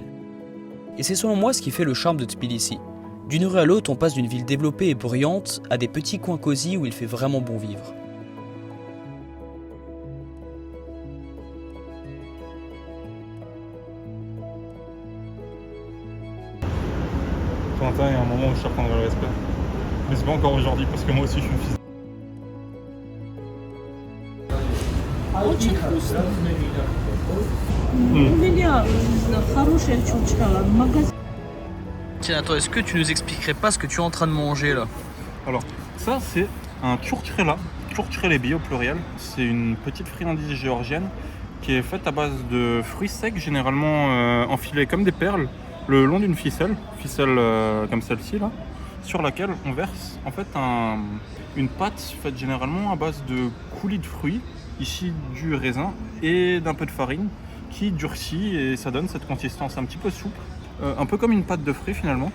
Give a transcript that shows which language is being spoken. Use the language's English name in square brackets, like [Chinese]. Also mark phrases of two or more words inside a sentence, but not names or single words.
[French] Et c'est selon moi ce qui fait le charme de Tbilissi. D'une rue à l'autre, on passe d'une ville développée et bruyante à des petits coins cosy où il fait vraiment bon vivre. Quentin, il y a un moment où je t'apprendrai le respect. Mais c'est pas encore aujourd'hui parce que moi aussi je suis fils. [Russian] Очень вкусно. У меня хорошая чучела. Магазин. [French] Tiens, attends, est-ce que tu nous expliquerais pas ce que tu es en train de manger là? Alors, ça c'est un churchela, churchelebi au pluriel. C'est une petite friandise géorgienne qui est faite à base de fruits secs, généralement enfilés comme des perles, le long d'une ficelle comme celle-ci là, sur laquelle on verse en fait une pâte faite généralement à base de coulis de fruits, ici du raisin et d'un peu de farine qui durcit et ça donne cette consistance un petit peu souple, un peu comme une pâte de fruits finalement.